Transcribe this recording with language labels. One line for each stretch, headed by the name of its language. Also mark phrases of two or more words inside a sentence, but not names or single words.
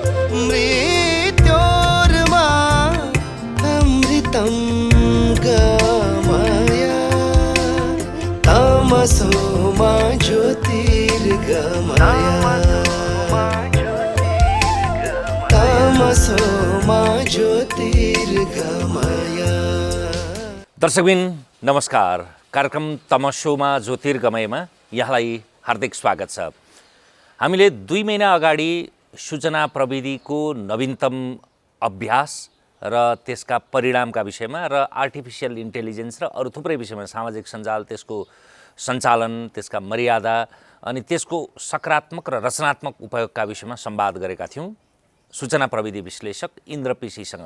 Sanskrit: मृत्योर्मा अमृतं गमय तमसो मा ज्योतिर्गमय तमसो मा ज्योतिर्गमय।
Nepali: दर्शकबिन नमस्कार। कार्यक्रम तमसोमा ज्योतिर्गमयमा यहाँलाई हार्दिक स्वागत छ। हामीले 2 महिना अगाडि सूचना प्रविधिको नवीनतम अभ्यास र त्यसका परिणामका विषयमा र
English: artificial intelligence
Nepali: र अरू थुप्रै विषयमा सामाजिक सञ्जाल, त्यसको सञ्चालन, त्यसका मर्यादा अनि त्यसको सकारात्मक र रचनात्मक उपयोगका विषयमा संवाद गरेका थियौँ सूचना प्रविधि विश्लेषक इन्द्र पिसीसँग।